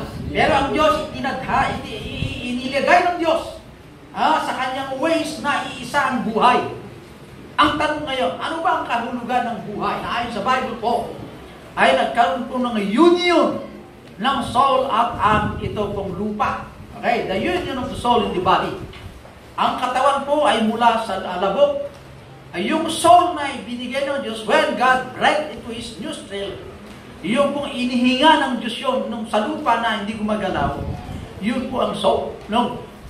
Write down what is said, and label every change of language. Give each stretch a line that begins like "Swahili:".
Filipino: Pero ang Diyos inilagay ng Diyos sa kanyang ways na iisa ang buhay. Ang tanong ngayon, ano ba ang kahulugan ng buhay? Na ayon sa Bible po, ay nagkaroon po ng union ng soul at ang ito pong lupa.
English: Okay, the union of the soul in the body.
Filipino: Ang katawan po ay mula sa alabok. Ay yung soul na ibinigay ng Diyos,
English: when God breathed into His nostril,
Filipino: yung pong inihinga ng Diyos yun nung sa lupa na hindi gumagalaw, yun po ang soul. No?